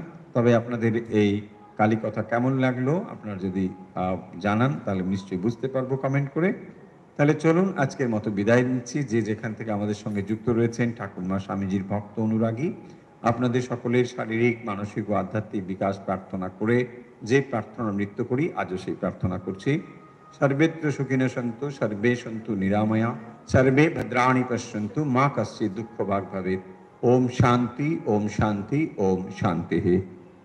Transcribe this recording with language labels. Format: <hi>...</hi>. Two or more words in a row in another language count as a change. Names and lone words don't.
<bn>তবে আপনাদের এই কালী কথা কেমন লাগলো আপনারা যদি জানান তাহলে নিশ্চয়ই বুঝতে পারবো কমেন্ট করে। তাহলে চলুন আজকের মতো বিদায় নিচ্ছি। যে যেখান থেকে আমাদের সঙ্গে যুক্ত রয়েছেন ঠাকুরমা স্বামীজির ভক্ত অনুরাগী, আপনাদের সকলের শারীরিক, মানসিক ও আধ্যাত্মিক বিকাশ প্রার্থনা করে যে প্রার্থনা নৃত্য করি আজও সেই প্রার্থনা করছি।</bn> <sa>सर्वेत्र सुखिनः सन्तु सर्वे सन्तु निरामया सर्वे भद्राणि पश्यन्तु मा कश्चित् दुःखभाग् भवेत्। ओम शांति ओम शांति ओम शांति।</sa>